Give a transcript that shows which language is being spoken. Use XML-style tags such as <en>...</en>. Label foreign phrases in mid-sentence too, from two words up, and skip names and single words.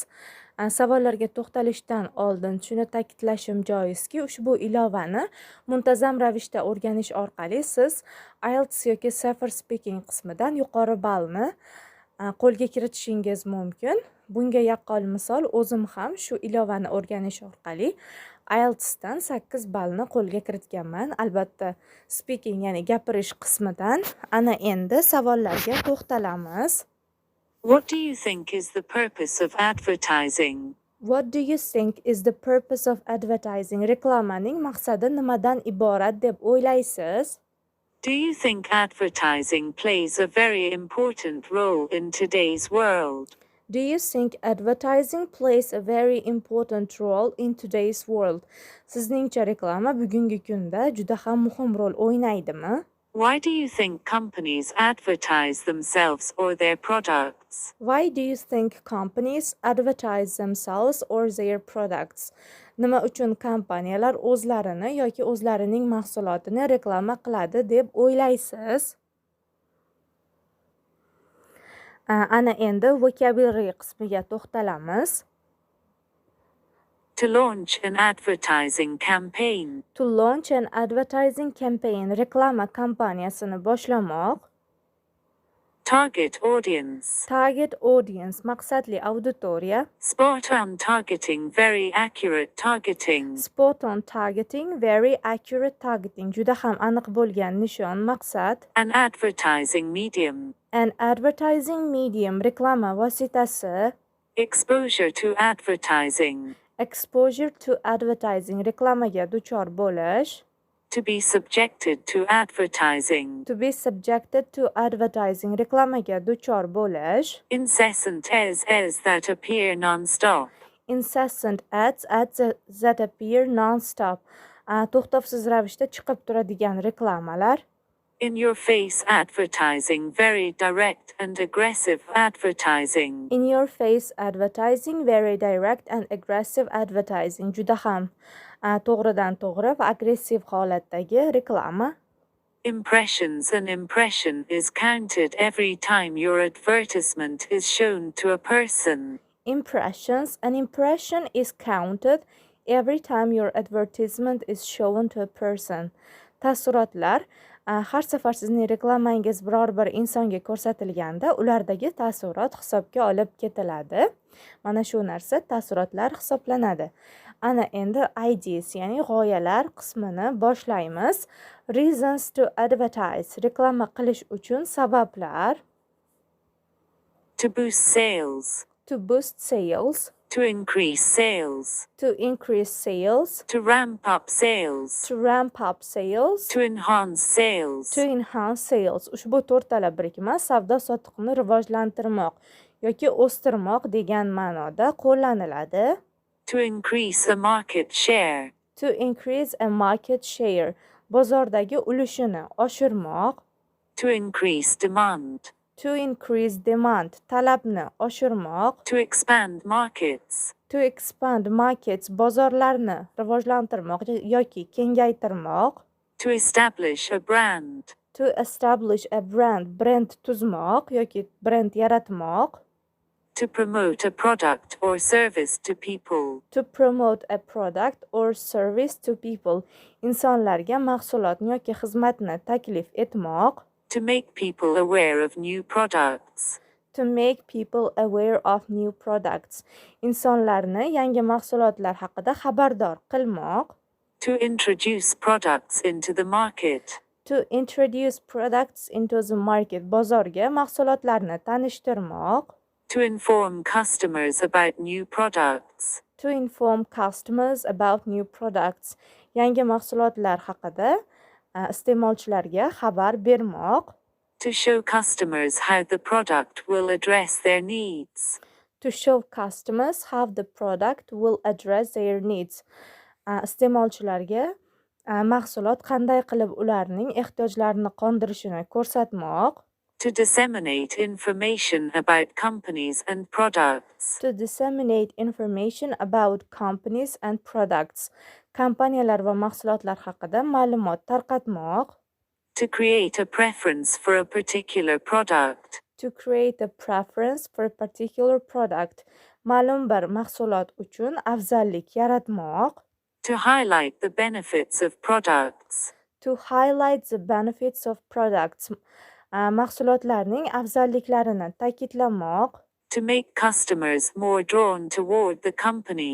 <uz>Savollarga to'xtalishdan oldin shuni ta'kidlashim joizki, ushbu ilovani muntazam ravishda o'rganish orqali siz IELTS yoki Safer Speaking qismidan yuqori ballni qo'lga kiritishingiz mumkin. Bunga yaqqol misol, o'zim ham shu ilovani o'rganish orqali IELTSdan 8 ballni qo'lga kiritganman. Albatta, speaking, ya'ni gapirish qismidan. Ana endi savollarga to'xtalamiz.</uz> <en>What do you think is the purpose of advertising? What do you think is the purpose of advertising?</en> <uz>Reklamaning maqsadi nimadan iborat deb o'ylaysiz?</uz> <en>Do you think advertising plays a very important role in today's world? Do you think advertising plays a very important role in today's world?</en> <uz>Sizningcha reklama bugungi kunda juda ham muhim rol o'ynaydimi?</uz> <en>Why do you think companies advertise themselves or their products? Why do you think companies advertise themselves or their products?</en> <uz>Nima uchun kompaniyalar o'zlarini yoki o'zlarining mahsulotini reklama qiladi deb o'ylaysiz? Ana endi vocabulary qismiga to'xtalamiz.</uz> <en>To launch an advertising campaign. To launch an advertising campaign,</en> <uz>reklama kampaniyasini boshlamoq.</uz> <en>Target audience. Target audience,</en> <uz>maqsadli auditoriya.</uz> <en>Spot on targeting, very accurate targeting. Spot on targeting, very accurate targeting.</en> <uz>Juda ham aniq bo'lgan nishon, maqsad.</uz> <en>An advertising medium. An advertising medium,</en> <uz>reklama vositasi.</uz> <en>Exposure to advertising. Exposure to advertising,</en> <uz>reklamaga duchor bo'lish.</uz> <en>To be subjected to advertising. To be subjected to advertising,</en> <uz>reklamaga duchor bo'lish.</uz> <en>Incessant ads that appear non-stop. Incessant ads that appear non-stop.</en> <uz>To'xtovsiz ravishda chiqib turadigan reklamalar.</uz> <en>In your face advertising, very direct and aggressive advertising. In your face advertising, very direct and aggressive advertising.</en> <uz>Juda ham to'g'ridan to'g'ri va aggressiv holatdagi reklama.</uz> <en>Impressions. An impression is counted every time your advertisement is shown to a person. Impressions. An impression is counted every time your advertisement is shown to a person.</en> <uz>Taassurotlar. Har safar sizning reklamangiz biror bir insonga ko'rsatilganda, ulardagi taassurot hisobga olib ketiladi. Mana shu narsa taassurotlar hisoblanadi. Ana endi ideas, ya'ni g'oyalar qismini boshlaymiz.</uz> <en>Reasons to advertise,</en> <uz>reklama qilish uchun sabablar.</uz> <en>To boost sales. To boost sales. To increase sales. To increase sales. To ramp up sales. To ramp up sales. To enhance sales. To enhance sales.</en> <uz>Ushbu to'rttala birikma savdo-sotiqni rivojlantirmoq yoki o'stirmoq degan ma'noda qo'llaniladi.</uz> <en>To increase a market share. To increase a market share.</en> <uz>Bozordagi ulushini oshirmoq.</uz> <en>To increase demand. To increase demand,</en> <uz>talabni oshirmoq.</uz> <en>To expand markets. To expand markets,</en> <uz>bozorlarni rivojlantirmoq yoki kengaytirmoq.</uz> <en>To establish a brand. To establish a brand,</en> <uz>brand tuzmoq yoki brand yaratmoq.</uz> <en>To promote a product or service to people. To promote a product or service to people,</en> <uz>insonlarga mahsulotni yoki xizmatni taklif etmoq.</uz> <en>To make people aware of new products. To make people aware of new products.</en> <uz>Insonlarni yangi mahsulotlar haqida xabardor qilmoq.</uz> <en>To introduce products into the market. To introduce products into the market.</en> <uz>Bozorga mahsulotlarni tanishtirmoq.</uz> <en>To inform customers about new products. To inform customers about new products.</en> <uz>Yangi mahsulotlar haqida iste'molchilarga xabar bermoq.</uz> <en>To show customers how the product will address their needs. To show customers how the product will address their needs.</en> <uz>Iste'molchilarga mahsulot qanday qilib ularning ehtiyojlarini qondirishini ko'rsatmoq.</uz> <en>To disseminate information about companies and products. To disseminate information about companies and products.</en> <uz>kompaniyalar va mahsulotlar haqida ma'lumot tarqatmoq.</uz> <en>To create a preference for a particular product. To create a preference for a particular product.</en> <uz>Ma'lum bir mahsulot uchun afzallik yaratmoq.</uz> <en>To highlight the benefits of products. To highlight the benefits of products.</en> <uz>Mahsulotlarning afzalliklarini ta'kidlamoq.</uz> <en>To make customers more drawn toward the company.</en>